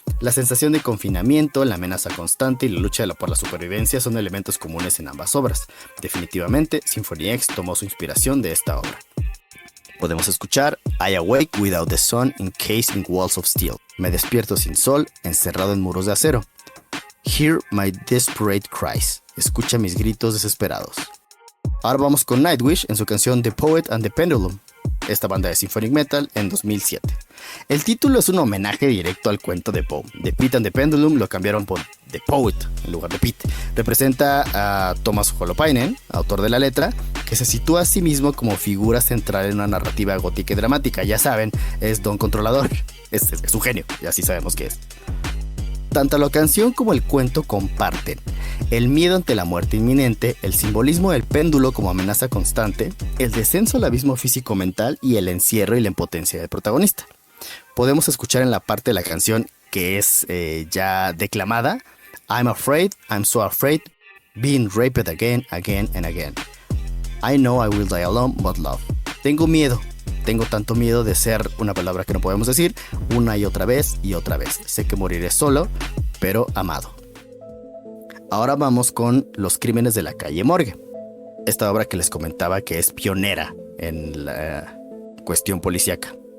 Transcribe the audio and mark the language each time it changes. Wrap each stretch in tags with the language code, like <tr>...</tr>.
<es>La sensación de confinamiento, la amenaza constante y la lucha por la supervivencia son elementos comunes en ambas obras. Definitivamente, Symphony X tomó su inspiración de esta obra. Podemos escuchar</es> <en>I awake without the sun encased in walls of steel.</en> <es>Me despierto sin sol, encerrado en muros de acero.</es> <en>Hear my desperate cries.</en> <es>Escucha mis gritos desesperados. Ahora vamos con Nightwish en su canción The Poet and the Pendulum, esta banda de symphonic metal en 2007. El título es un homenaje directo al cuento de Poe. The Pit and the Pendulum lo cambiaron por The Poet en lugar de Pete. Representa a Thomas Holopainen, autor de la letra, que se sitúa a sí mismo como figura central en una narrativa gótica y dramática. Ya saben, es Don Controlador, es un genio, y así sabemos que es. Tanto la canción como el cuento comparten el miedo ante la muerte inminente, el simbolismo del péndulo como amenaza constante, el descenso al abismo físico-mental y el encierro y la impotencia del protagonista. Podemos escuchar en la parte de la canción que es ya declamada:</es> <en>I'm afraid, I'm so afraid, being raped again, again and again. I know I will die alone, but love.</en> <es>Tengo miedo. Tengo tanto miedo de ser una palabra que no podemos decir una y otra vez y otra vez. Sé que moriré solo, pero amado. Ahora vamos con Los Crímenes de la Calle Morgue. Esta obra que les comentaba que es pionera en la cuestión policíaca.</es>